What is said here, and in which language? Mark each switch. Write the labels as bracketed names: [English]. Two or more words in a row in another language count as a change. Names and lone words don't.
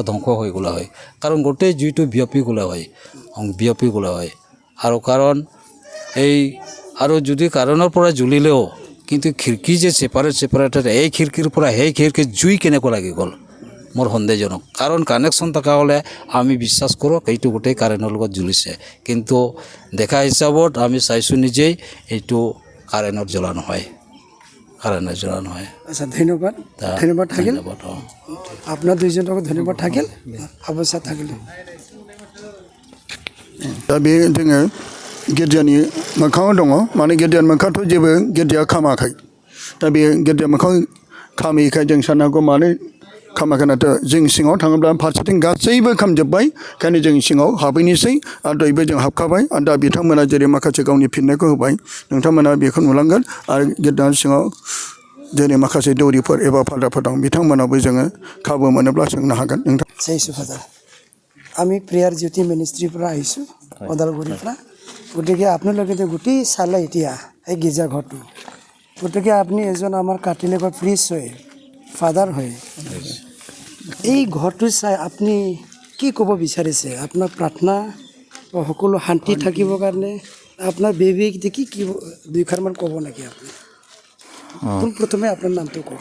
[Assamese] ধ্বংস হৈ গ'লে হয় কাৰণ গোটেই জুইটো বিয়পি গ'লে হয় আৰু কাৰণ আৰু যদি কাৰেণ্টৰ পৰা জ্বলিলেও কিন্তু খিৰিকী যে ছেপাৰেট এই খিৰিকীৰ পৰা সেই খিৰিকীত জুই কেনেকুৱা লাগি গ'ল মোৰ সন্দেহজনক কাৰণ কানেকশ্যন থকা হ'লে আমি বিশ্বাস কৰোঁ এইটো গোটেই কাৰেণ্টৰ লগত জ্বলিছে কিন্তু দেখা হিচাপত আমি চাইছোঁ নিজেই এইটো কাৰেণ্টত জ্বলা নহয় আচ্ছা ধন্যবাদ থাকিল ধন্যবাদ আপোনাৰ দুইজনকো ধন্যবাদ থাকিল অৱস্থা থাকিল [Bodo] दा बे जोङो गिर्जानि मोखाङाव दङ माने गिर्जानि मोखाङावथ' जेबो गिर्जाया खामाखै दा बे गिर्जा मोखां खामैखाय जों साननो हागौ मानो खामाखैनाथ' जों सिङाव थाङोब्ला फारसेथिं गासैबो खामजोब्बाय ओंखायनो जों सिङाव हाबहैनोसै आरो दहायबो जों हाबखाबाय आरो दा बिथांमोना जेरै माखासे गावनि फिननायखौ होबाय नोंथांमोना बेखौ नुलांगोन आरो गिर्जानि सिङाव जेरै माखासे दौरिफोर एबा फादारफोर दं बिथांमोनाबो जोङो खाबु मोनोब्ला सोंनो हागोन नोंथां [Assamese] চাইছোঁ ফাদাৰ আমি প্ৰেয়াৰ জ্যোতি মিনিষ্ট্ৰীৰ পৰা আহিছোঁ ওদালগুৰিৰ পৰা গতিকে আপোনালোকে গোটেই চালে এতিয়া এই গীৰ্জাঘৰটো গতিকে আপুনি এজন আমাৰ কাটিলেকৰ প্ৰিষ্ট হয় ফাদাৰ হয় এই ঘৰটো চাই আপুনি কি ক'ব বিচাৰিছে আপোনাৰ প্ৰাৰ্থনা সকলো শান্তি থাকিবৰ কাৰণে আপোনাৰ বেবীক দেখি কি দুইষাৰমান ক'ব নেকি আপুনি পোনপ্ৰথমে আপোনাৰ নামটো কওক